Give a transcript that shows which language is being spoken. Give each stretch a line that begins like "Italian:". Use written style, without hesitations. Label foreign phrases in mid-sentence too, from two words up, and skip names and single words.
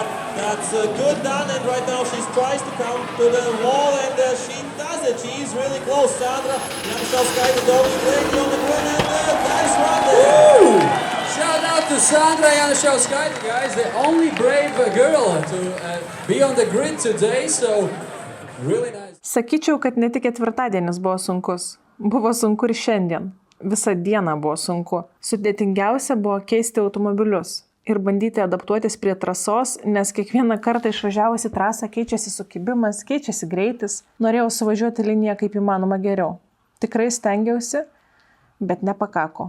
English: That's good done, and right now she tries to come to the wall, and she does it. She's really close. Sandra Januszewskaite going greatly on the grid, and nice run there. Shout out to Sandra Januszewskaite, guys, the only brave girl to be on the grid today, so really nice.
Lithuanian: Sakyčiau, kad ne tik ketvirtadienis buvo sunkus. Buvo sunku ir šiandien. Visą dieną buvo sunku. Sudėtingiausia buvo keisti automobilius ir bandyti adaptuotis prie trasos, nes kiekvieną kartą išvažiavusi trasą keičiasi sukibimas, keičiasi greitis. Norėjau suvažiuoti liniją kaip įmanoma geriau. Tikrai stengiausi, bet nepakako.